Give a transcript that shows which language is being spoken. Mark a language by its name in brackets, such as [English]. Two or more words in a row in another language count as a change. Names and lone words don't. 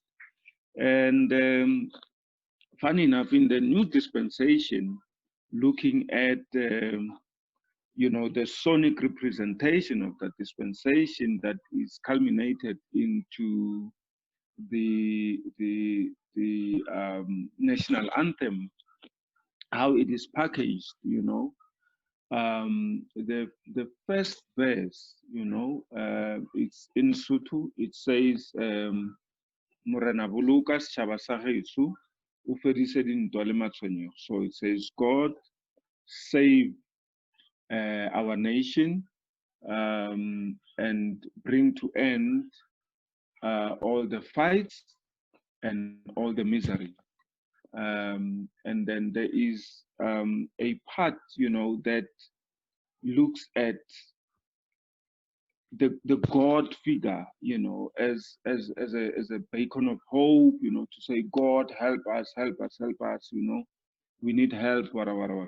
[English] And funny enough, in the new dispensation, looking at the sonic representation of that dispensation that is culminated into the national anthem, how it is packaged, the first verse, it's in Sotho. It says, [Southern Sotho] Morena boloka setjhaba sa geso, o fedise dintwa le matshwenyeho. [English] So it says, God save our nation, and bring to end all the fights and all the misery. And then there is a part, that looks at the God figure, as a beacon of hope, to say, God, help us, help us, help us, we need help, whatever.